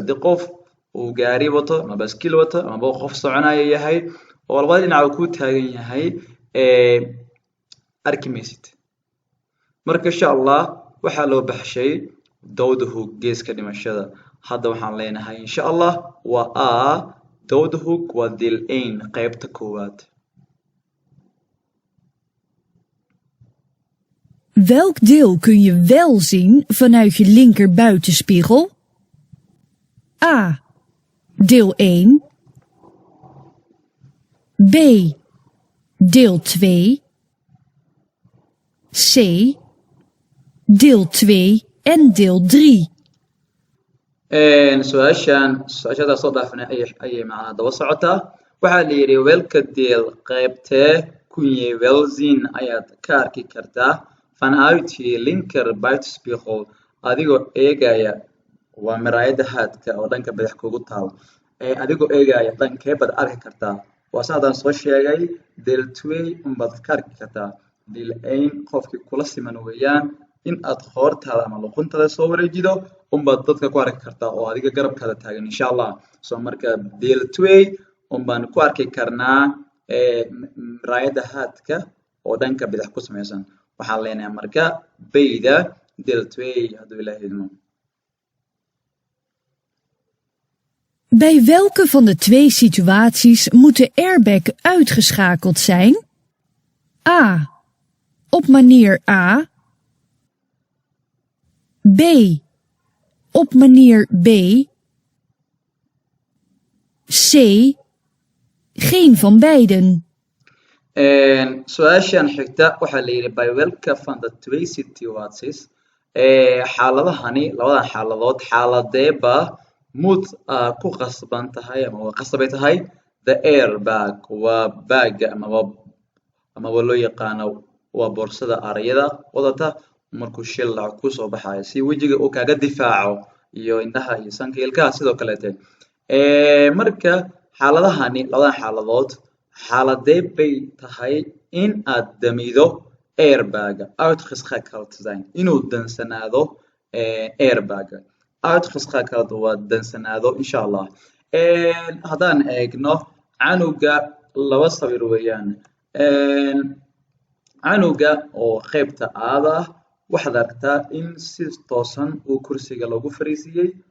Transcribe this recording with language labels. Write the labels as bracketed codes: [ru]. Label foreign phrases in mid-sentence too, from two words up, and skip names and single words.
[so] Haddii qof uu gaari wato, ama baaskiil wato, amaba qof soconaya yahay, oo labada dhinac uu ku taagan yahay, ee, arki maysid. Marka, insha Allah, waxaa loo baxshay dooda hoog, geeska dhimashada. Hadda waxaan leenahay, insha Allah, waa A, dooda hoog waa [nl] deel één, [so] qaybta koowaad. [nl] Welk deel kun je wel zien vanuit je linker buitenspiegel? A. Deel één. B. Deel twee. C. Deel twee en deel drie. En, [so] su'aashan, su'aashadaas soo dhaafnay ayay, ayay, macnaha, daba socotaa. Waxaa la yiri, [nl] "Welke deel, [so] qaybtee [nl] kun je wel zien [so] ayaad ka arki kartaa [nl] vanuit je linker buitenspiegel, [so] adigoo eegaya," waa miraayada haadka oo dhanka bidix kugu taal. Ee, adigoo eegaya dhankee baad arki kartaa. Waa sidaan soo sheegay, [nl] deel twee [so] unbaad ka arki kartaa. [nl] Deel één, [so] qofkii kula siman weeyaan, in aad qoortaada ama luquntaada soo wareejido, unbaad dadka ku arki kartaa oo adiga garabkaada taagan, insha Allah. So, marka, [nl] deel twee [so] unbaan ku arki karnaa, ee, m-, miraayada haadka oo dhanka bidix ku samaysan. Waxaan leenahay marka, bayda [nl] deel twee, [so] hadduu Ilaahay idmo. [nl] Bij welke van de twee situaties moet de airbag uitgeschakeld zijn? A. Op manier A. B. Op manier B. C. Geen van beiden. En, [so] su'aashan xigta waxaa la yiri, [nl] "Bij welke van de twee situaties," [so] ee, xaaladahani, labadan xaaladood, xaaladeeba mud, ah, ku qasban tahay ama waa qasabay tahay? [en] The airbag, [so] waa baaga ama waa, ama waa loo yaqaano, waa boorsada arayada wadata markuu shil dhaco ku soo baxayo, si wejiga uu kaaga difaaco iyo indhaha iyo sanka iyo ilkaha sidoo kaleete. Ee, marka, xaaladahani, labadan xaaladood, Xaaladee bay tahay in aad damido airbag? [nl] Uitgeschakeld zijn. [so] Inuu dansanaado, eh, airbag. Uitgeschakeld waa dansanaado, insha Allah. En haddaan eegno, canuga laba sawir weeyaan. En canuga oo qaybta aada ah, waxaad aragtaa in si toosan uu kursiga loogu fariisiyey.